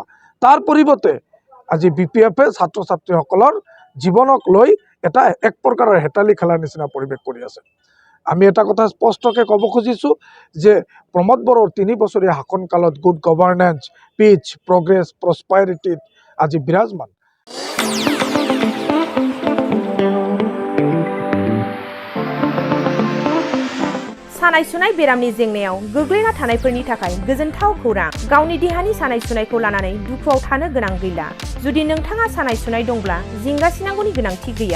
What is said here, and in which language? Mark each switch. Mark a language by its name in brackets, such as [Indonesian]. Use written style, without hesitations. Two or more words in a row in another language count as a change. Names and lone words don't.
[Assamese] তাৰ পৰিৱৰ্তে আজি BPFে ছাত্ৰ ছাত্ৰীসকলৰ জীৱনক লৈ এক প্ৰকাৰৰ হেতালি খেলাৰ নিচিনা পৰিৱেশ কৰি আছে। আমি এটা কথা স্পষ্টকৈ ক'ব খুজিছোঁ যে প্ৰমোদ বড়োৰ 3 বছৰীয়া শাসনকালত [English] good governance, peace, progress, prosperity [Assamese] আজি বিৰাজমান। [Bodo] सानाय सुनाय बेरामनि जेंनायाव गोग्लैना थानायफोरनि थाखाय गोजोनथाव खौरां। गावनि देहानि सानाय सुनायखौ लानानै दुखुआव थानो गोनां गैला। जुदि नोंथाङा सानाय सुनाय दंब्ला जिंगासिनांगौनि गोनांथि गैया।